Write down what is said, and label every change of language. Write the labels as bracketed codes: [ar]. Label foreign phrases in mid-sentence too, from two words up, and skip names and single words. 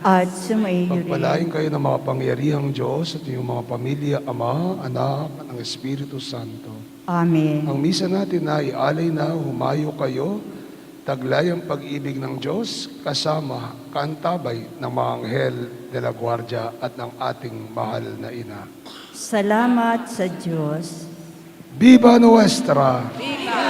[tl] At sumaiyo Pagpalain rin. kayo ng mga pangyarihang Diyos at inyong mga pamilya, Ama, Anak, at ng Espiritu Santo. Amen. Ang misa natin na ialay na humayo kayo, taglay ang pag-ibig ng Diyos, kasama kaantabay ng mga anghel de la Guardia at ng ating mahal na ina. Salamat sa Diyos. [es] Viva Nuestra! Viva